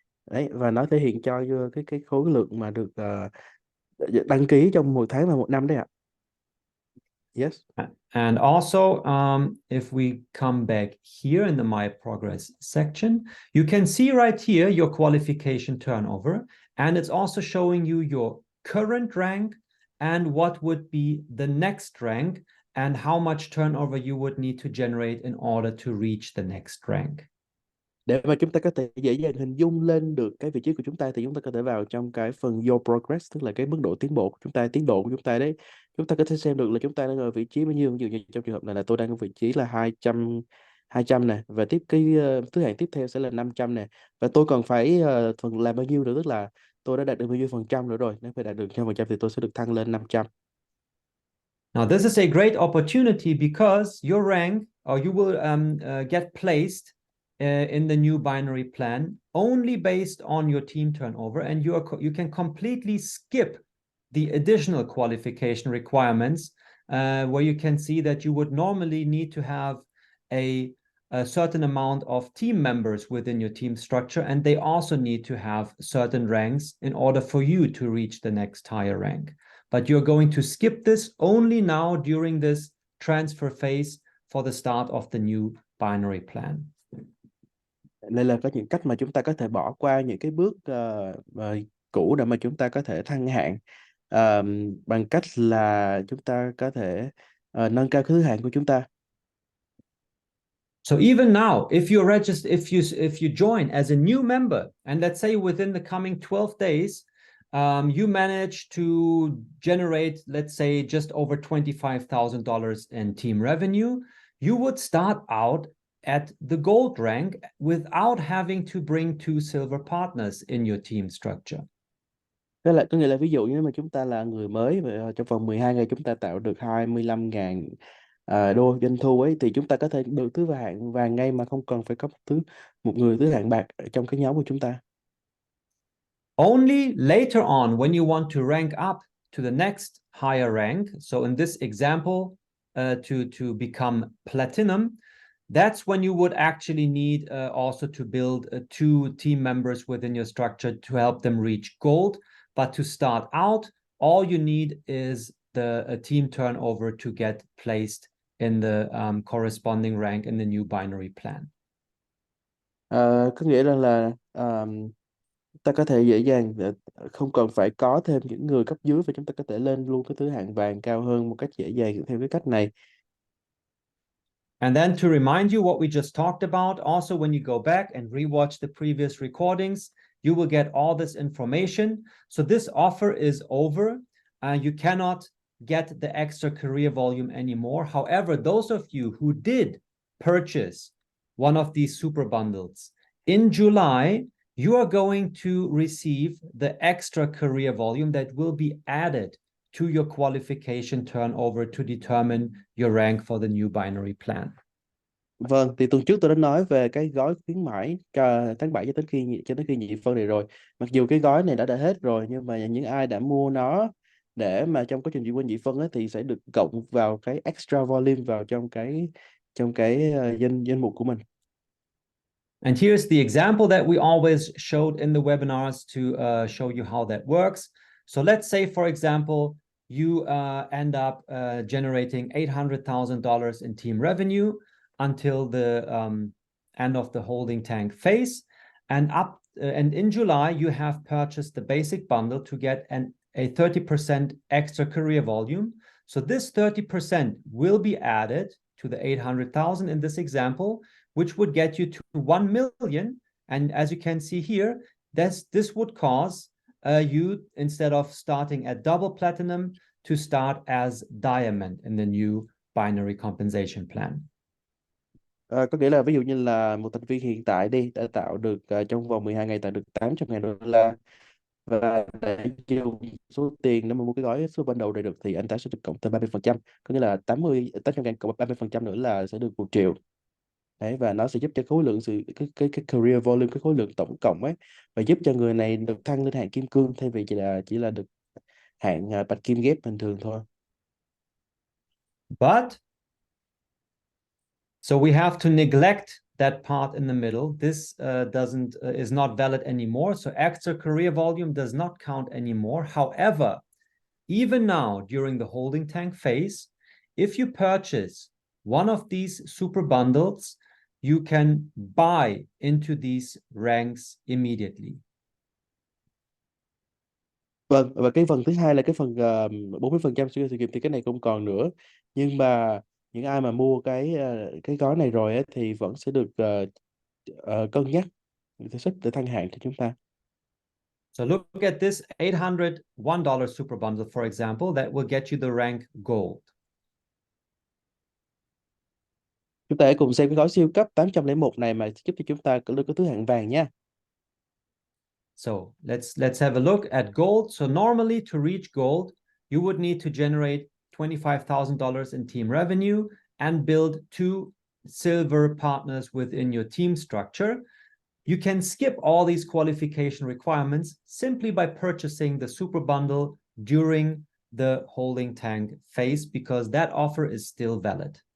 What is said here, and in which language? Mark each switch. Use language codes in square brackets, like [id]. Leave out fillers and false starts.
[vi] Đấy, và nó thể hiện cho cái khối lượng mà được đăng ký trong 1 tháng và 1 năm đấy ạ. [en] Yes. And also, if we come back here in the My Progress section, you can see right here your qualification turnover, and it's also showing you your current rank and what would be the next rank and how much turnover you would need to generate in order to reach the next rank. [vi] Để mà chúng ta có thể dễ dàng hình dung lên được cái vị trí của chúng ta, thì chúng ta có thể vào trong cái phần Your Progress, tức là cái mức độ tiến bộ của chúng ta, tiến độ của chúng ta đấy. Chúng ta có thể xem được là chúng ta đang ở vị trí bao nhiêu. Ví dụ như trong trường hợp này là tôi đang ở vị trí là 200 nè, và thứ hạng tiếp theo sẽ là 500 nè, và tôi còn phải phần làm bao nhiêu nữa, tức là tôi đã đạt được bao nhiêu phần trăm nữa rồi. Nếu phải đạt được 100% thì tôi sẽ được thăng lên 500. [en] Now, this is a great opportunity because your rank, or you will get placed in the new binary plan only based on your team turnover, and you can completely skip the additional qualification requirements, where you can see that you would normally need to have a certain amount of team members within your team structure, and they also need to have certain ranks in order for you to reach the next higher rank. But you're going to skip this only now during this transfer phase for the start of the new binary plan. [vi] Đây là có những cách mà chúng ta có thể bỏ qua những cái bước cũ để mà chúng ta có thể thăng hạng, bằng cách là chúng ta có thể nâng cao cái thứ hạng của chúng ta. [en] So even now, if you join as a new member, and let's say within the coming 12 days, you manage to generate, let's say, just over $25,000 in team revenue, you would start out at the gold rank without having to bring 2 silver partners in your team structure. [vi] Đó là có nghĩa là ví dụ như mà chúng ta là người mới và trong vòng 12 ngày chúng ta tạo được 25.000 đô doanh thu ấy, thì chúng ta có thể được thứ hạng vàng ngay mà không cần phải có một người thứ hạng bạc ở trong cái nhóm của chúng ta. [en] Only later on, when you want to rank up to the next higher rank, so in this example, to become platinum, that's when you would actually need also to build 2 team members within your structure to help them reach gold. But to start out, all you need is the team turnover to get placed in the corresponding rank in the new binary plan. [vi] Có nghĩa là ta có thể dễ dàng, không cần phải có thêm những người cấp dưới, và chúng ta có thể lên luôn cái thứ hạng vàng cao hơn một cách dễ dàng theo cái cách này. [en] And then to remind you what we just talked about, also when you go back and rewatch the previous recordings, you will get all this information. So this offer is over. You cannot get the extra career volume anymore. However, those of you who did purchase one of these super bundles in July, you are going to receive the extra career volume that will be added to your qualification turnover to determine your rank for the new binary plan. [vi] Vâng, thì tuần trước tôi đã nói về cái gói khuyến mãi tháng 7 cho đến khi nhị phân này rồi. Mặc dù cái gói này đã hết rồi, nhưng mà những ai đã mua nó để mà trong quá trình chuyển qua nhị phân ấy, thì sẽ được cộng vào cái extra volume vào trong cái danh mục của mình. [en] And here's the example that we always showed in the webinars to show you how that works. So let's say, for example, you end up generating $800,000 in team revenue until the end of the holding tank phase. And in July, you have purchased the basic bundle to get a 30% extra career volume. So this 30% will be added to the 800,000 in this example, which would get you to 1 million And as you can see here, this would cause you, instead of starting at double platinum, to start as diamond in the new binary compensation plan. [vi] Có nghĩa là ví dụ như là một thành viên hiện tại đi đã tạo được trong vòng 12 ngày tạo được 800.000 đô la, và để dùng số tiền để mà mua cái gói số ban đầu này được thì anh ta sẽ được cộng thêm 30%, có nghĩa là 800.000 cộng 30% nữa là sẽ được 1 triệu. Đấy, và nó sẽ giúp cho khối lượng cái career volume, cái khối lượng tổng cộng ấy, và giúp cho người này được thăng lên hạng kim cương thay vì chỉ là được hạng bạch kim ghép bình thường thôi. [en] But so we have to neglect that part in the middle. This is not valid anymore. So extra career volume does not count anymore. However, even now during the holding tank phase, if you purchase one of these super bundles, you can buy into these ranks immediately. [vi] Vâng, và cái phần thứ hai là cái phần 40% sự kịp, thì cái này không còn nữa. Nhưng mà những ai mà mua cái gói này rồi ấy, thì vẫn sẽ được cân nhắc để xếp để thăng hạng cho chúng ta. [en] So look at this $801 super bundle, for example, that will get you the rank gold. [vi] Chúng ta hãy cùng xem cái gói siêu cấp 801 này mà giúp cho chúng ta có được cái thứ hạng vàng nha. [en] So let's have a look at gold. So normally to reach gold, you would need to generate $25,000 in team revenue and build 2 silver partners within your team structure. You can skip all these qualification requirements simply by purchasing the super bundle during the holding tank phase, because that offer is still valid.